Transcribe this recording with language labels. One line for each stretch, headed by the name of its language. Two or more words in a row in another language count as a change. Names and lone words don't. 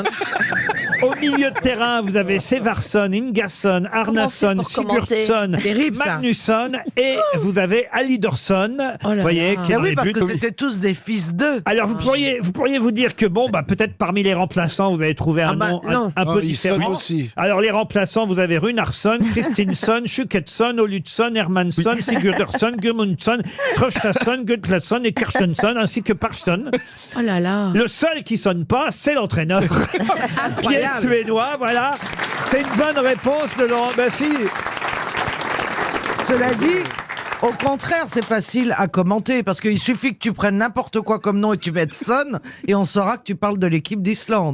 French: Au milieu de terrain, vous avez Sevarsson, Ingasson, Arnason, pour commenter Sigurdsson, Terrible, ça. Magnusson et vous avez Alidorsson. Oh là Vous voyez, là. qui est Ah dans oui, les parce buts. que c'était tous des fils d'eux. Alors vous pourriez vous dire que bon bah peut-être parmi les remplaçants vous avez trouvé un nom non. un peu il sonne différent. aussi. Alors les remplaçants vous avez Runarsson, Kristinsson, Sjuketsson, Olutsson, Hermansson, Sigurdsson, Gudmundsson, Traustason, Gudlason et Kerstensson ainsi que Persson. Oh là là. Le seul qui sonne pas c'est l'entraîneur qui est suédois. Voilà, c'est une bonne réponse de Laurent Baffy. Cela dit, au contraire, c'est facile à commenter parce qu'il suffit que tu prennes n'importe quoi comme nom et tu mettes Son et on saura que tu parles de l'équipe d'Islande.